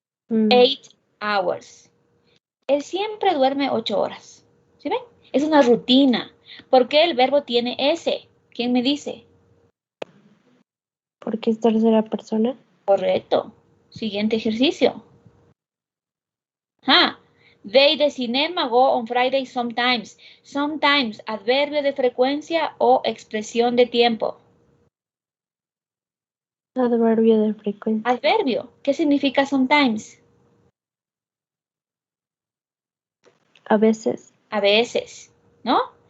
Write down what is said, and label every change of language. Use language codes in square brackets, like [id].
[en] 8 hours. [es] Él siempre duerme 8 horas. ¿Sí ven? Es una rutina. ¿Por qué el verbo tiene S? ¿Quién me dice? Porque es tercera persona. Correcto. Siguiente ejercicio. [en] They the cinema go on Friday sometimes. [es] Sometimes, adverbio de frecuencia o expresión de tiempo. Adverbio de frecuencia. Adverbio. ¿Qué significa sometimes? A veces. A veces, ¿no?